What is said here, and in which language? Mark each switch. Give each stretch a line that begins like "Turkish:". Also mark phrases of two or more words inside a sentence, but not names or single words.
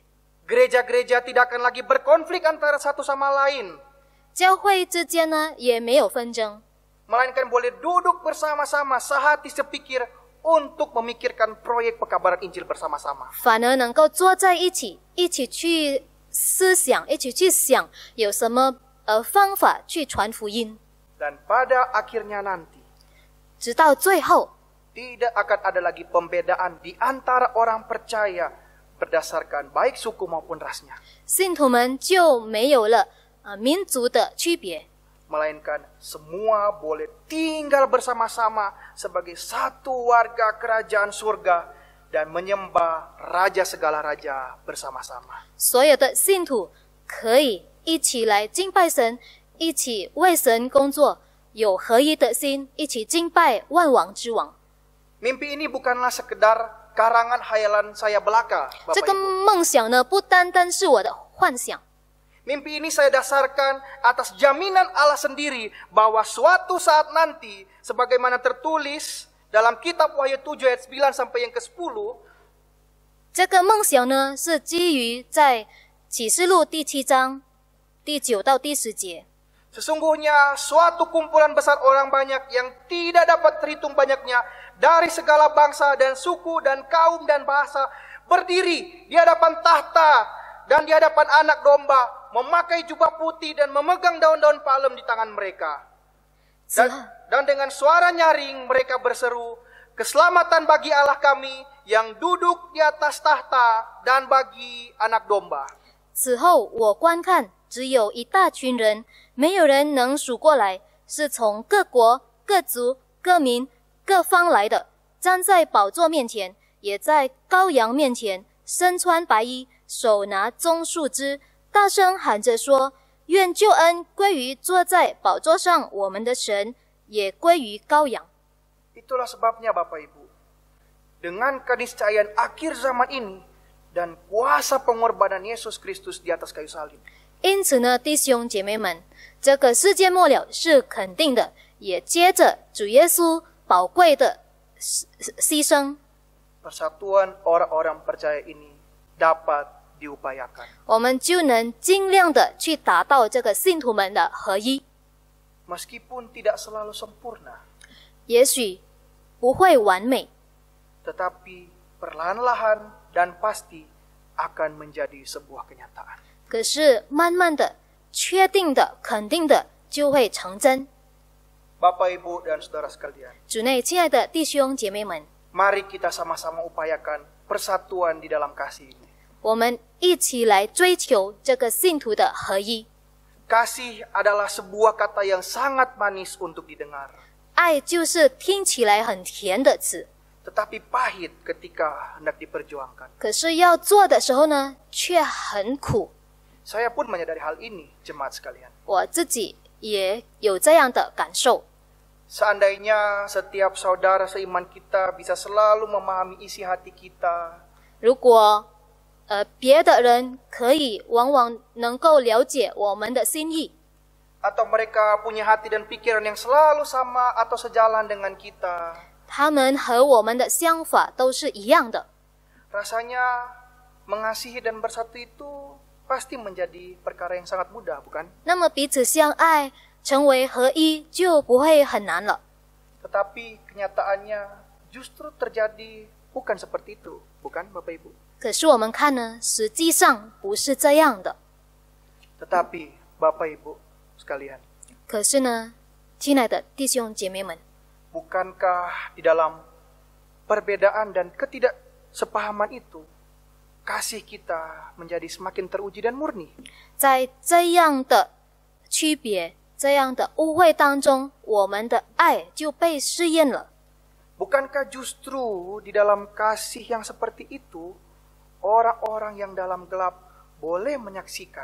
Indonesian: Gereja-gereja tidak akan lagi berkonflik antara satu sama lain.
Chinese: 教会之间呢也没有纷争。
Indonesian: Melainkan boleh duduk bersama-sama, sehati sepikir untuk memikirkan proyek pekabaran Injil bersama-sama.
Chinese: 反而能够坐在一起，一起去思想，一起去想有什么方法去传福音。
Indonesian: Dan pada akhirnya nanti,
Chinese: 直到最后，
Indonesian: tidak akan ada lagi pembedaan di antara orang percaya berdasarkan baik suku maupun rasnya.
Chinese: 信徒们就没有了民族的区别。
Indonesian: Melainkan semua boleh tinggal bersama-sama sebagai satu warga kerajaan surga dan menyembah Raja segala raja bersama-sama.
Chinese: 所有的信徒可以一起来敬拜神，一起为神工作，有合一的心，一起敬拜万王之王。
Indonesian: Mimpi ini bukanlah sekedar karangan hayalan saya belaka,
Chinese: 这 Bapak 个 Ibu. 梦想呢，不单单是我的幻想。
Indonesian: Mimpi ini saya dasarkan atas jaminan Allah sendiri bahwa suatu saat nanti, sebagaimana tertulis dalam kitab Wahyu 7 ayat 9 sampai yang ke-10,
Chinese: 这个梦想呢，是基于在启示录第7章第9到第10节。
Indonesian: sesungguhnya suatu kumpulan besar orang banyak yang tidak dapat terhitung banyaknya dari segala bangsa dan suku dan kaum dan bahasa berdiri di hadapan tahta dan di hadapan anak domba, memakai jubah putih dan memegang daun-daun palem di tangan mereka. Dan dengan suara nyaring mereka berseru, keselamatan bagi Allah kami yang duduk di atas tahta dan bagi anak domba.
Chinese: 此后我观看，只有一大群人，没有人能数过来，是从各国、各族、各民、各方来的，站在宝座面前，也在羔羊面前，身穿白衣，手拿棕树枝，大声喊着说：愿救恩归于坐在宝座上我们的神，也归于羔羊。
Indonesian: Itulah sebabnya Bapak Ibu, dengan keniscayaan akhir zaman ini dan kuasa pengorbanan Yesus Kristus di atas kayu salib,
Chinese: 因此呢，弟兄姐妹们，这个世界末了是肯定的，也接着主耶稣宝贵的牺牲，
Indonesian: persatuan orang-orang percaya ini dapat diupayakan.
Chinese: 我们就能尽量的去达到这个信徒们的合一。
Indonesian: Meskipun tidak selalu sempurna,
Chinese: 也许不会完美，
Indonesian: tetapi perlahan-lahan dan pasti akan menjadi sebuah kenyataan.
Chinese: 可是慢慢的、确定的、肯定的就会成真。
Indonesian: Bapak, Ibu, dan saudara sekalian,
Chinese: 主内亲爱的弟兄姐妹们，
Indonesian: mari kita sama-sama upayakan persatuan di dalam kasih ini.
Chinese: 我们一起来追求这个信徒的合一。
Indonesian: Kasih adalah sebuah kata yang sangat manis untuk didengar,
Chinese: 爱就是听起来很甜的词，
Indonesian: tetapi pahit ketika hendak diperjuangkan.
Chinese: 可是要做的时候呢，却很苦。
Indonesian: Saya pun menyadari hal ini, jemaat sekalian.
Chinese: 我自己也有这样的感受。
Indonesian: Seandainya setiap saudara seiman kita bisa selalu memahami isi hati kita,
Chinese: 如果别的人可以往往能够了解我们的心意，
Indonesian: atau mereka punya hati dan pikiran yang selalu sama atau sejalan dengan kita,
Chinese: 他们和我们的想法都是一样的，
Indonesian: rasanya mengasihi dan bersatu itu pasti menjadi perkara yang sangat mudah, bukan?
Chinese: 那么彼此相爱成为合一就不会很难了。
Indonesian: Tetapi kenyataannya justru terjadi bukan seperti itu, bukan Bapak Ibu?
Chinese: 可是我们看呢，实际上不是这样的。
Indonesian: Tetapi Bapak Ibu sekalian,
Chinese: 可是呢，亲爱的弟兄姐妹们，
Indonesian: bukankah di dalam perbedaan dan ketidaksepahaman itu, kasih kita menjadi semakin teruji dan murni?
Chinese: 在这样的区别、这样的误会当中，我们的爱就被试验了。
Indonesian: Bukankah justru di dalam kasih yang seperti itu, orang-orang yang dalam gelap boleh menyaksikan?